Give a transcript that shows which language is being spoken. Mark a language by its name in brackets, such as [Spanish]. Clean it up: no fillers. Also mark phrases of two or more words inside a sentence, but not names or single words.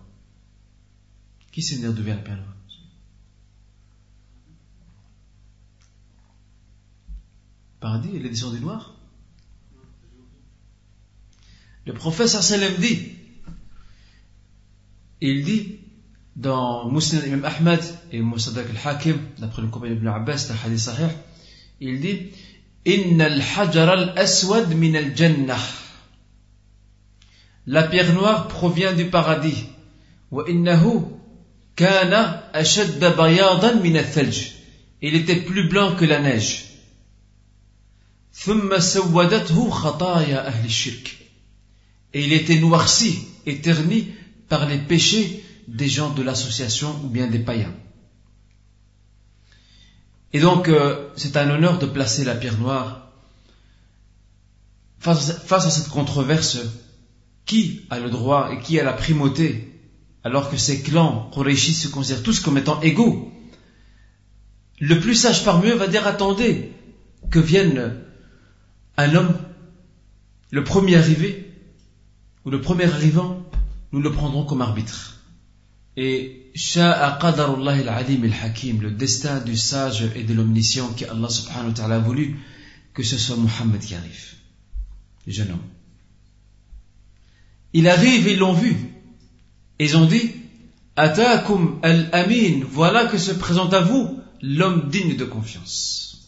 [French] Qui sait dire d'où vient la pierre noire? Paradis, elle est descendue noire. Le prophète sallam dit, il dit dans Musnad Imam Ahmad et Musaddaq al-Hakim, d'après le compagnon Ibn Abbas, c'est un hadith sahih, il dit [Arabic] إن الحجر الأسود من الجنة. [French] La pierre noire provient du paradis. [Arabic] وإنه كان أشد بياضا من الثلج. [French] Il était plus blanc que la neige. [Arabic] ثم سودته خطايا أهل الشرك. [French] Et il était noirci et terni par les péchés des gens de l'association ou bien des païens. Et donc c'est un honneur de placer la pierre noire face à cette controverse. Qui a le droit et qui a la primauté, alors que ces clans Qurayshi se considèrent tous comme étant égaux? Le plus sage parmi eux va dire attendez que vienne un homme, le premier arrivé ou le premier arrivant, nous le prendrons comme arbitre. [Arabic] Et شاء قدر الله العليم الحكيم, [French] le destin du sage et de l'omniscient qui Allah [Arabic] سبحانه وتعالى [French] a voulu que ce soit Muhammad qui arrive, le jeune homme. Il arrive, ils l'ont vu. Et ils ont dit [Arabic] أتاكم الأمين, [French] voilà que se présente à vous l'homme digne de confiance.